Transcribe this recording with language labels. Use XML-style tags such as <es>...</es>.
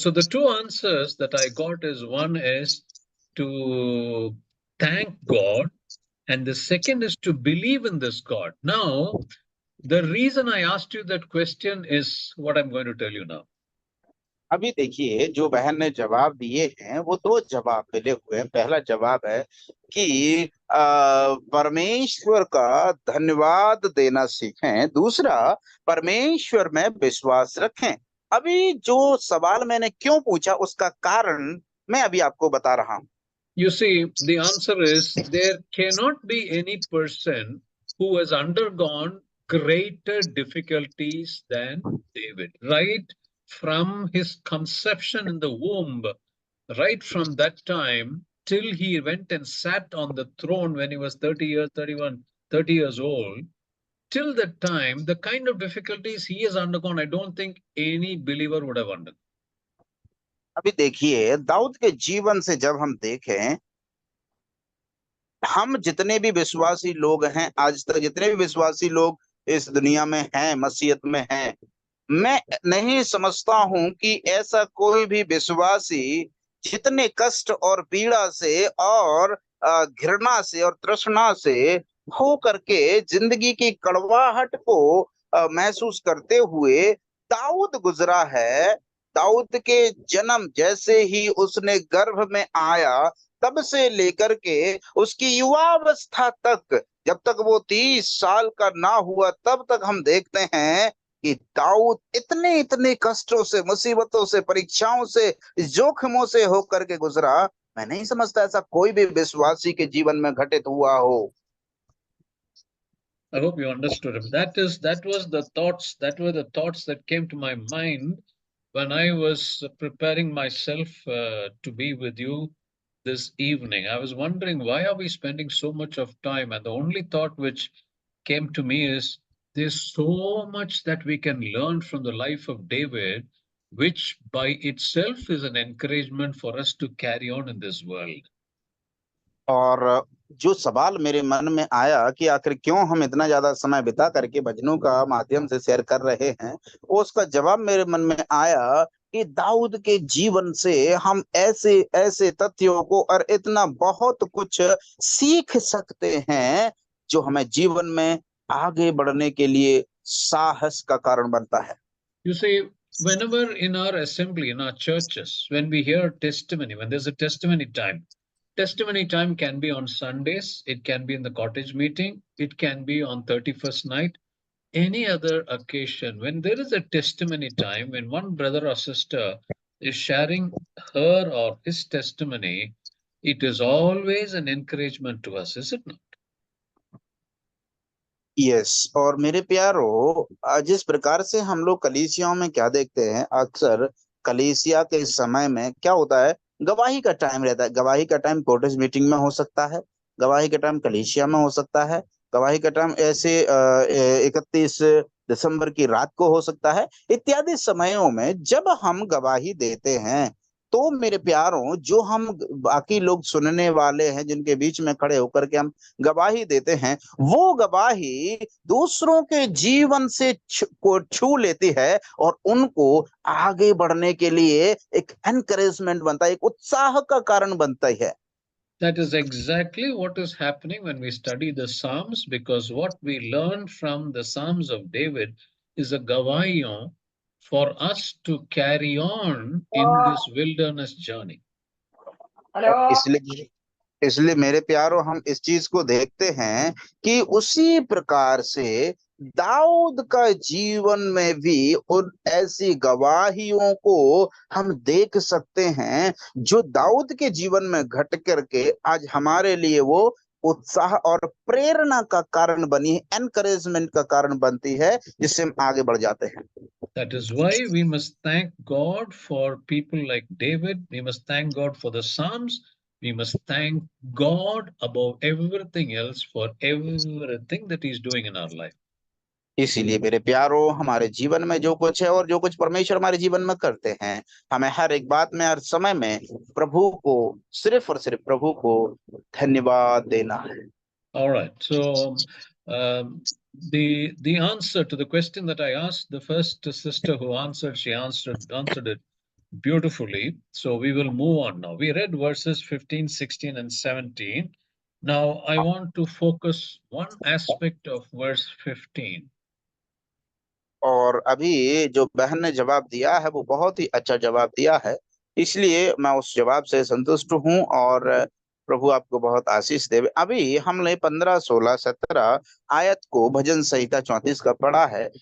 <en>So the two answers that I got is, one is to thank God, and the second is to believe in this God. Now, the reason I asked you that question is what I'm going to tell you now.</en> <hi>अभी देखिए, जो बहन ने जवाब दिए हैं वो दो जवाब मिले हुए हैं। पहला जवाब है कि परमेश्वर का धन्यवाद देना सीखें, दूसरा परमेश्वर में विश्वास रखें। अभी जो सवाल मैंने क्यों पूछा उसका कारण मैं अभी आपको बता रहा हूं।</hi> <en>You see, the answer is there cannot be any person who has undergone greater difficulties than David. Right from his conception in the womb, right from that time till he went and sat on the throne when he was 30 years, 30 years old, till that time, the kind of difficulties he has undergone, I don't think any believer would have undergone.</en> <hi>अभी देखिए, दाऊद के जीवन से जब हम देखें, हम जितने भी विश्वासी लोग हैं, आज तक जितने भी विश्वासी लोग इस दुनिया में हैं, मसीहत में हैं, मैं नहीं समझता हूं कि ऐसा कोई भी विश्वासी जितने कष्ट और पीड़ा से और घृणा से और तृष्णा से हो करके जिंदगी की कड़वाहट को महसूस करते हुए दाऊद गुजरा है। दाऊद के जन्म जैसे ही उसने गर्भ में आया, तब से लेकर के उसकी युवावस्था तक, जब तक वो 30 साल का ना हुआ, तब तक हम देखते हैं कि दाऊद इतने इतने कष्टों से, मुसीबतों से, परीक्षाओं से, जोखिमों से होकर के गुजरा। मैं नहीं समझता ऐसा कोई भी विश्वासी के जीवन में घटित हुआ हो।</hi> <en>I hope you understood him. That were the thoughts that came to my mind when I was preparing myself to be with you this evening. I was wondering, why are we spending so much of time? And the only thought which came to me is, there's so much that we can learn from the life of David, which by itself is an encouragement for us to carry on in this world.</en> <hi>और जो सवाल मेरे मन में आया कि आखिर क्यों हम इतना ज्यादा समय बिता करके भजनों का माध्यम से शेयर कर रहे हैं, उसका जवाब मेरे मन में आया कि दाऊद के जीवन से हम ऐसे ऐसे तथ्यों को और इतना बहुत कुछ सीख सकते हैं जो हमें जीवन में आगे बढ़ने के लिए साहस का कारण बनता है।</hi> <en>You see, whenever in our assembly, in our churches, when we hear testimony, when there's a testimony time can be on Sundays, it can be in the cottage meeting, it can be on 31st night, any other occasion. When there is a testimony time, when one brother or sister is sharing her or his testimony, it is always an encouragement to us, is it not?</en> <hi>Yes, और मेरे प्यारो, जिस प्रकार से हम लोग कलीसियाओं में क्या देखते हैं, अक्सर कलीसिया के समय में क्या होता है, गवाही का टाइम रहता है। गवाही का टाइम कॉटेज मीटिंग में हो सकता है, गवाही का टाइम कलीसिया में हो सकता है, गवाही का टाइम ऐसे 31 दिसंबर की रात को हो सकता है। इत्यादि समयों में जब हम गवाही देते हैं, तो मेरे प्यारों, जो हम बाकी लोग सुनने वाले हैं, जिनके बीच में खड़े होकर के हम गवाही देते हैं, वो गवाही दूसरों के जीवन से को छू लेती है और उनको आगे बढ़ने के लिए एक एनकरेजमेंट बनता है, एक उत्साह का कारण बनता है।</hi> <en>That is exactly what is happening when we study the Psalms, because what we learn from the Psalms of David is a gavayon for us to carry on in this wilderness journey.</en> <hi>इसलिए मेरे प्यारों, हम इस चीज को देखते हैं कि उसी प्रकार से दाऊद का जीवन में भी उन ऐसी गवाहियों को हम देख सकते हैं जो दाऊद के जीवन में घट करके आज हमारे लिए वो उत्साह और प्रेरणा का कारण बनी है, एनकरेजमेंट का कारण बनती है, जिससे हम आगे बढ़ जाते हैं।</hi> <en>That is why we must thank God for people like David. We must thank God for the Psalms. We must thank God above everything else for everything that He's doing in our life.</en> <hi>इसीलिए मेरे प्यारों, हमारे जीवन में जो कुछ है और जो कुछ परमेश्वर हमारे जीवन में करते हैं, हमें हर एक बात में, हर समय में प्रभु को, सिर्फ और सिर्फ प्रभु को धन्यवाद देना है।</hi> <en>All right. So the answer to the question that I asked, the first sister who answered, she answered it beautifully. So we will move on now. We read verses 15, 16, and 17. Now I want to focus one aspect of verse 15.</en> <hi>और अभी जो बहन ने जवाब दिया है वो बहुत ही अच्छा जवाब दिया है, इसलिए मैं उस जवाब से संतुष्ट हूं और प्रभु आपको बहुत आशीष देवे। अभी हमने 15, 16, 17 आयत को भजन संहिता 34 का पढ़ा है।</hi>